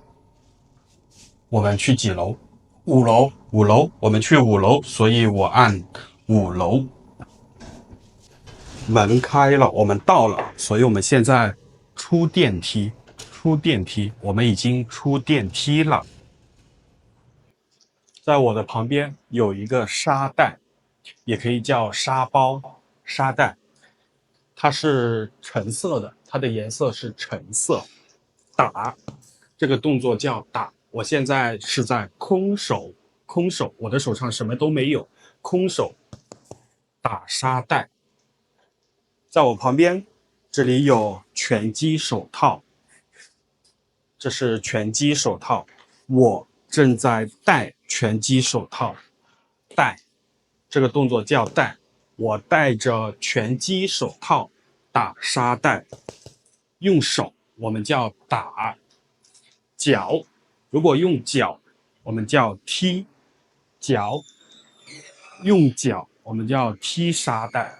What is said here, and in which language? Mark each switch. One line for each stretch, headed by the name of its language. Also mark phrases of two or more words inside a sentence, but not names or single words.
Chinese: 我們去幾樓？5樓，我們去5樓，所以我按5樓。門開了，我們到了，所以我們現在出電梯，我們已經出電梯了。在我的旁邊有一個沙袋，也可以叫沙包、沙袋，它是橙色的，它的顏色是橙色。打，這個動作叫打。我現在是在空手，我的手上什麼都沒有，空手打沙袋。在我旁邊，這裡有拳擊手套，這是拳擊手套，我正在戴拳擊手套，戴，這個動作叫戴，我戴着拳擊手套打沙袋，用手我們叫打，腳，如果用腳我們叫踢，用腳我們叫踢沙袋。